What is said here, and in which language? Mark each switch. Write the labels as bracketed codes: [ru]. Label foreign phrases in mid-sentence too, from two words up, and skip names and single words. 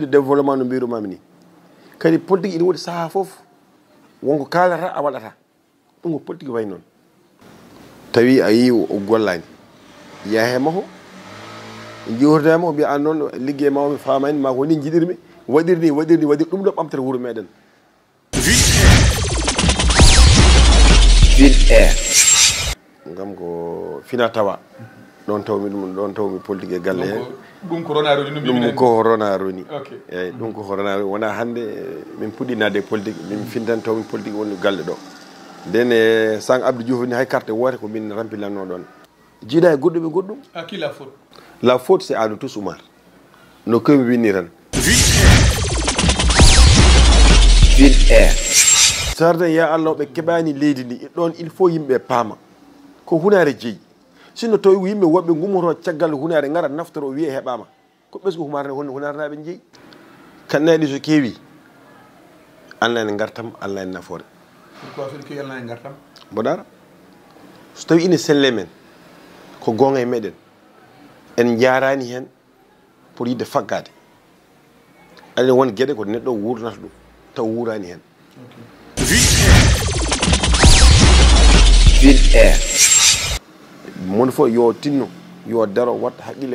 [fr] de développement [ff] no mbirumami ni kadi politique ina waɗi saaha foof wonko kalata a waɗata ɗum ko politique way noon tawi a yi o gollani yahe maho jiwtama o mbiya an noon ligguey ma o mi famani ma ko ni jiɗirmi waɗirni waɗir ɗum ɗo ɓamtata wuuro meɗen gam ko fina tawa ɗon tawmi ɗum ɗon tawmi politique e galle he ɗum ko rona roni ɗum ko rona roni eyyi ɗum ko rona roni wona hande min puɗɗi nadde politique min fintan tawmi politique woni galle ɗo nden e sang Abdou Diouf ni hay carte wote ko min rampilanno ɗon jiiɗa e goɗɗum e goɗɗum [fr] à qui la faute? La faute c'est à nous tous [ff] Oumar no komi winni tan sarden ya Allah ɓe keɓani leydi ndi e ɗon [fr] il faut [ff] yimɓe paama ko hunare jeeyi sinno tawi yimɓe woɓɓe gummoto caggal hunare gara naftoro o wiye heɓama ko ɓesgu hunarnaɓe jeeyi kannaɗi so keewi Allah ene gartam Allah ene nafoore pourquoi so keewi Allah ene gartam mboɗara so tawi ine selle men ko gonga e meɗen en jarani hen pour yidde faggade aɗa won gueɗe ko neɗɗo wurnata ɗum taw wurani hen mon fof yo tinno yo daro watta haqqille